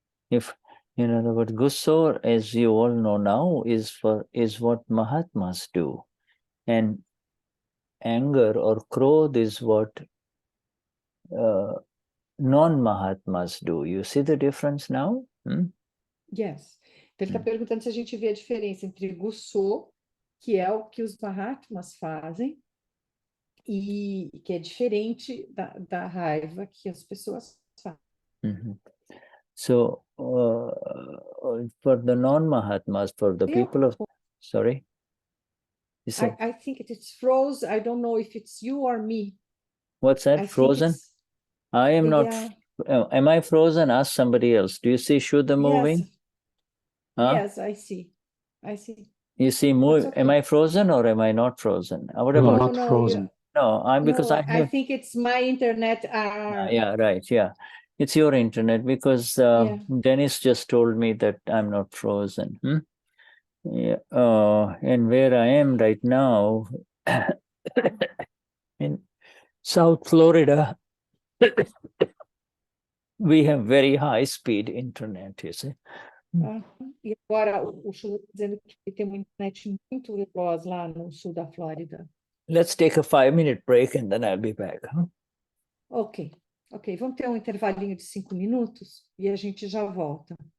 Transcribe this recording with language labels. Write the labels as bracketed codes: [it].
[en] If In other words, gusso, as you all know now, is what Mahatmas do. And anger or krodh is what non-Mahatmas do. You see the difference now? Yes. [pt] Então, ele está perguntando se a gente vê a diferença entre gusso, que é o que os Mahatmas fazem, e que é diferente da raiva que as pessoas fazem. [en] So, for the non-Mahatmas, for the people of... Sorry? I think it's froze. I don't know if it's you or me. What's that? Frozen? I am not... am I frozen? Ask somebody else. Do you see Shuddha moving? Yes. Yes, I see. You see, am I frozen or am I not frozen? What No, about... not frozen. No, because I have... I think it's my internet. Yeah, right. Yeah. It's your internet because Dennis just told me that I'm not frozen. Yeah. And where I am right now in South Florida, we have very high speed internet, you see. [pt] E agora o Shuddha está dizendo que tem uma internet muito veloz lá no sul da Flórida. [en] Let's take a 5-minute break and then I'll be back. Ok. [pt] Vamos ter um intervalinho de 5 minutos e a gente já volta.